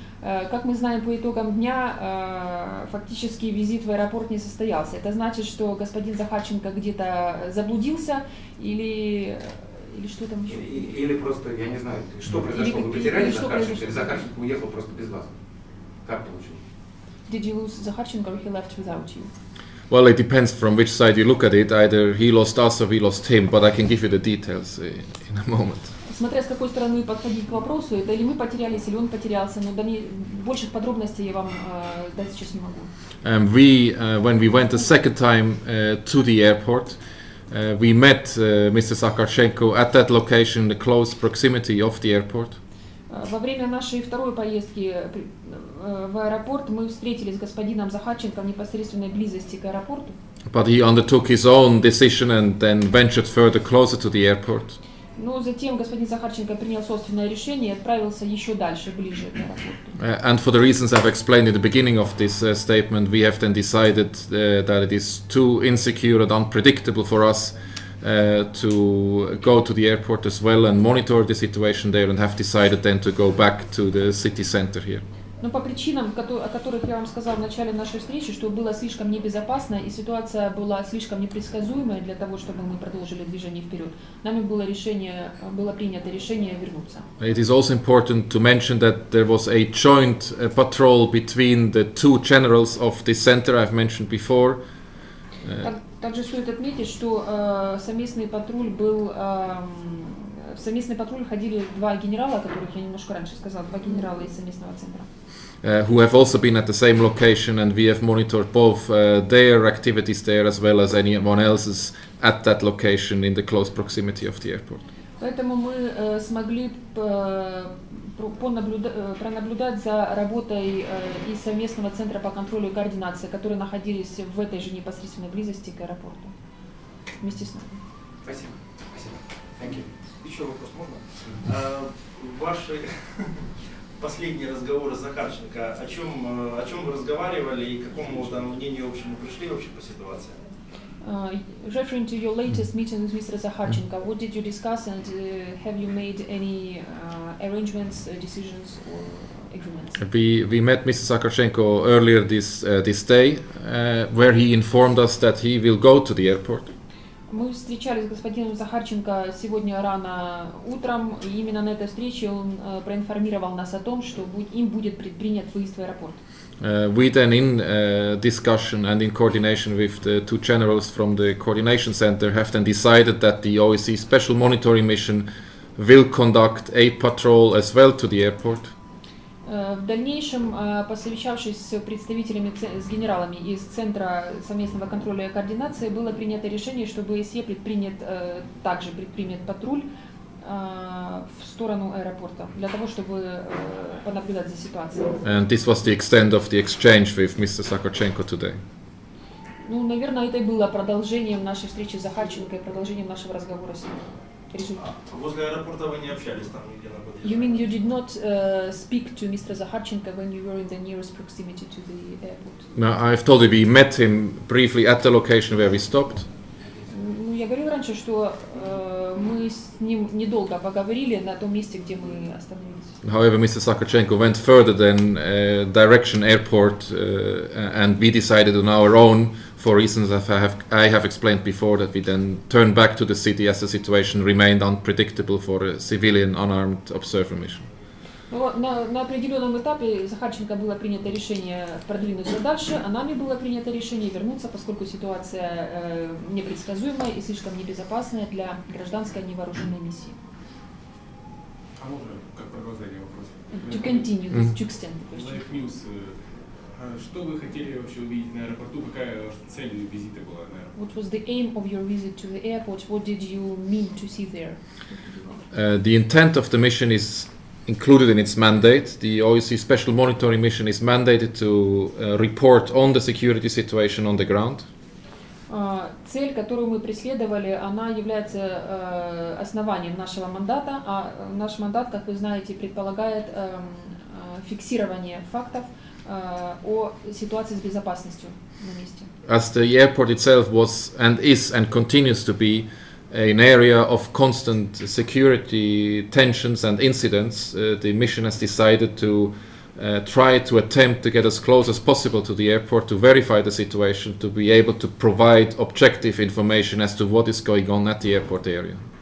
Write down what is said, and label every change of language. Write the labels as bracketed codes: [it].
[ru] Как мы знаем по итогам дня, фактически визит в аэропорт не состоялся. Это значит, что господин Захарченко где-то заблудился или что там еще? Или просто, я не знаю, что произошло, вы потеряли Захарченко, или Захарченко уехал просто без вас? Как получилось? [en] Did you lose Zakharchenko or he left without you? Well, it depends from which side you look at it. Either he lost us or we lost him, but I can give you the details in a moment. [ru] Смотря с какой стороны подходить к вопросу, это или мы потерялись, или он потерялся, но больших подробностей я вам дать сейчас не могу. [en] When we went the second time to the airport, we met Mr. Zakharchenko at that location, in the close proximity of the airport. [ru] Во время нашей второй поездки в аэропорт мы встретились с господином Захарченко в непосредственной близости к аэропорту. [en] But he undertook his own decision and then ventured further closer to the airport. [ru] Но затем господин Захарченко принял собственное решение и отправился еще дальше, ближе к аэропорту. [en] And for the reasons I've explained at the beginning of this statement, we have then decided that it is too insecure and unpredictable for us to go to the airport as well and monitor the situation there, and have decided then to go back to the city center here. [ru] Но по причинам, о которых я вам сказал в начале нашей встречи, что было слишком небезопасно и ситуация была слишком непредсказуемая для того, чтобы мы продолжили движение вперед, нами было принято решение вернуться. [en] It is also important to mention that there was a joint patrol between the two generals of this center I've mentioned before. [ru] Также стоит отметить, что в совместный патруль ходили два генерала, о которых я немножко раньше сказала, два генерала из совместного центра. [en] Who have also been at the same location, and we have monitored both their activities there as well as anyone else's at that location in the close proximity of the airport. [ru] Поэтому мы смогли пронаблюдать за работой и совместного центра по контролю и координации, которые находились в этой же непосредственной близости к аэропорту вместе с нами. Спасибо. Спасибо. [en] Thank you. [ru] Еще вопрос можно? Ваши последние разговоры с Захарченко, о чем вы разговаривали и к какому мнению общему пришли вообще по ситуации? [en] Referring to your latest meetings with Mr. Zakharchenko, what did you discuss, and have you made any arrangements, decisions, or agreements? We met Mr. Zakharchenko earlier this day, where he informed us that he will go to the airport. [ru] Мы встречались с господином Захарченко сегодня рано утром, и именно на этой встрече он проинформировал нас о том, что им будет предпринят выезд в аэропорт. [en] We then, in discussion and in coordination with the two generals from the coordination center, have then decided that the OSCE Special Monitoring Mission will conduct a patrol as well to the airport. [ru] В дальнейшем, посовещавшись с представителями, с генералами из Центра совместного контроля и координации, было принято решение, что ОБСЕ также предпримет патруль в сторону аэропорта, для того, чтобы понаблюдать за ситуацией. [en] And this was the extent of the exchange with Mr. Sakarchenko today. [ru] Ну, наверное, это и было продолжением нашей встречи с Захарченко и продолжением нашего разговора с ним. Возле аэропорта вы не общались там нигде на подъезде? [en] You mean you did not speak to Mr. Zakharchenko when you were in the nearest proximity to the airport? No, I've told you we met him briefly at the location where we stopped. [ru] Ну, я говорил раньше, что мы с ним недолго поговорили на том месте, где мы остановились. [en] However, Mr. Sakarchenko went further than direction airport, and we decided on our own, for reasons I have explained before, that we then turned back to the city as the situation remained unpredictable for a civilian unarmed observer mission. [ru] На определенном этапе Захарченко было принято решение продвинуться дальше, а нами было принято решение вернуться, поскольку ситуация непредсказуемая и слишком небезопасная для гражданской невооруженной миссии. А можно как продолжение вопроса? [en] To continue this, to extend the question. Live News. [ru] Что вы хотели вообще увидеть на аэропорту? Какая ваша цель визита была на аэропорт? [en] What was the aim of your visit to the airport? What did you mean to see there? The intent of the mission is included in its mandate. The OSCE Special Monitoring Mission is mandated to report on the security situation on the ground. [ru] Цель, которую мы преследовали, она является основанием нашего мандата, а наш мандат, как вы знаете, предполагает фиксирование фактов о ситуации с безопасностью на месте. [en] As the airport itself was and is and continues to be an area of constant security tensions and incidents, the mission has decided to try to attempt to get as close as possible to the airport to verify the situation, to be able to provide objective information as to what is going on at the airport area.